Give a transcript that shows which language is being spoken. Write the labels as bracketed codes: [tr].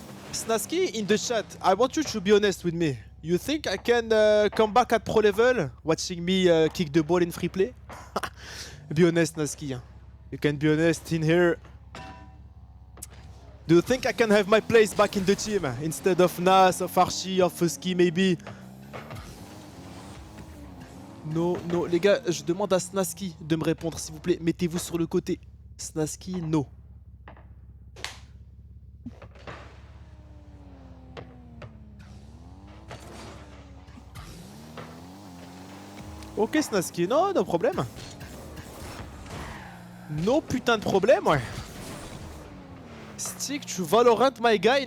[en] Snasky in the chat, I want you to be honest with me. You think I can come back at pro level watching me kick the ball in free play? Be honest, Nasky. You can be honest in here. Do you think I can have my place back in the team instead of Nas, of Archie, of Fusky maybe? No, no, [fr] les gars, je demande à Snasky de me répondre s'il vous plaît. Mettez-vous sur le côté. Snasky, [en] no. [fr] Ok Snasky, non, no problème. No putain de problème, ouais. [en] Stick to Valorant, my guy.